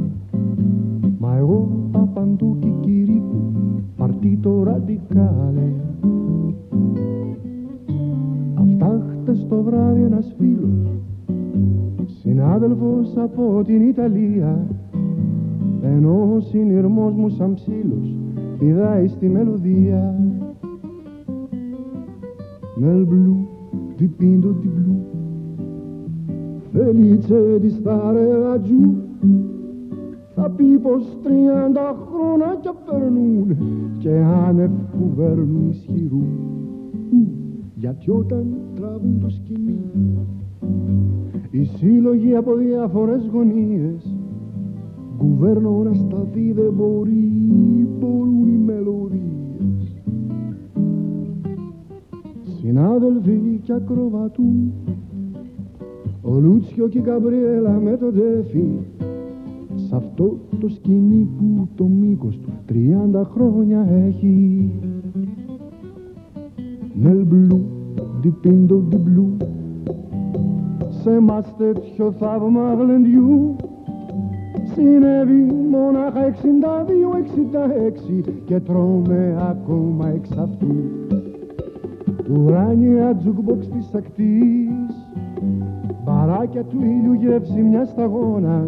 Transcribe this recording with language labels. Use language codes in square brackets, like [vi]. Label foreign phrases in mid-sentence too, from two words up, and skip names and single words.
[el] Μα εγώ απαντώ κικυρίκου, [it] partito radicale. [el] Αυτά χτες το βράδυ ένας φίλος, συνάδελφος από την Ιταλία, ενώ ο συνειρμός μου σαν ψήλος πηδάει στη μελωδία. [it] Nel blu dipinto di blu, felice di stare laggiù. [el] Θα πει πως 30 χρόνια περνούν και άνευ κουβέρνου ισχυρού. Γιατί όταν τραβούν το σκηνή οι σύλλογοι από διάφορες γωνίες, κουβέρνο να σταθεί δεν μπορεί, μπορούν οι μελωδίες. Συνάδελφοι κι ακροβατούν, ο Λούτσιο και η Καμπριέλα με το Τζέφι, σ' αυτό το σκηνή που το μήκος του 30 χρόνια έχει. [it] Nel blu dipinto di blu, [el] σε εμάς τέτοιο θαύμα γλεντιού συνέβη μόναχα 62-66 και τρώμε ακόμα εξ αυτού. Ουράνια τζουκμπόξ της ακτής, μπαράκια του ήλιου γεύση μιας σταγόνας.